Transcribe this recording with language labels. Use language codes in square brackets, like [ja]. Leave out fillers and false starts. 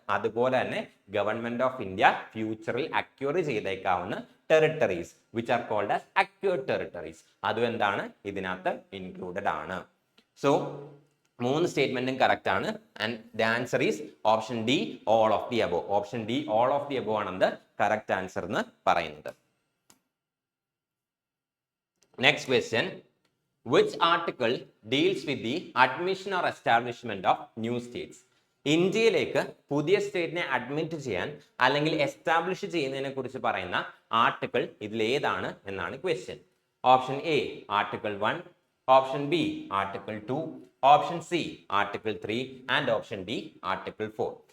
[ml] അതുപോലെ തന്നെ government of India ഫ്യൂച്ചറിൽ acquire ചെയ്തേക്കാവുന്ന territories [en] which are called as acquired territories, [ml] അതും എന്താണ് ഇതിനകത്ത് ഇൻക്ലൂഡഡ് ആണ്. സോ 3 സ്റ്റേറ്റ്മെന്റും കറക്റ്റ് ആണ്. [en] And the answer is option D, all of the above. [ml] Option D, all of the above ആണ് correct answer എന്ന് പറയുന്നത്. [en] Next question, which article deals with the admission or establishment of new states? [ml] ഇന്ത്യയിലേക്ക് പുതിയ സ്റ്റേറ്റിനെ admit ചെയ്യാൻ അല്ലെങ്കിൽ establish ചെയ്യുന്നതിനെ കുറിച്ച് പറയുന്ന ആർട്ടിക്കിൾ ഇതിൽ ഏതാണ് എന്നാണ് question. [en] Option A article 1, option B article 2, option C article 3 and option D article 4.